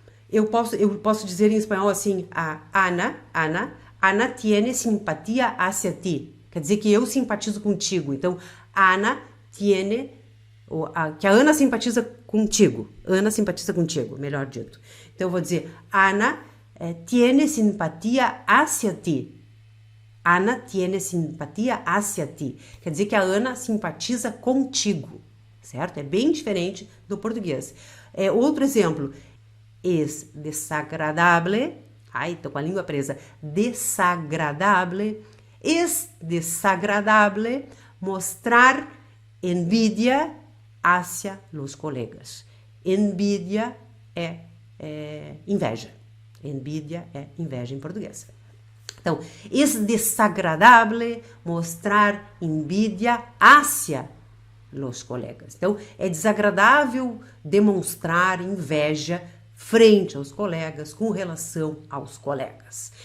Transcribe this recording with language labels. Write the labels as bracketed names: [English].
[Portuguese] Eu posso dizer em espanhol assim, a [Spanish] Ana tiene simpatia hacia ti. [Portuguese] Quer dizer que eu simpatizo contigo. Então, [Spanish] Ana tiene, [Portuguese] que a Ana simpatiza contigo. Ana simpatiza contigo, melhor dito. Então, eu vou dizer, [Spanish] Ana tiene simpatia hacia ti. Ana tiene simpatia hacia ti. [Portuguese] Quer dizer que a Ana simpatiza contigo, certo? É bem diferente do português. Outro exemplo. [Spanish] Es desagradable. [Portuguese] Ai, tô com a língua presa. Desagradable. [Spanish] Es desagradable mostrar envidia hacia los colegas. [Portuguese] Envidia é inveja. Envidia é inveja em português. Então, [Spanish] es desagradable mostrar envidia hacia los colegas. [Portuguese] Então, é desagradável demonstrar inveja frente aos colegas, com relação aos colegas.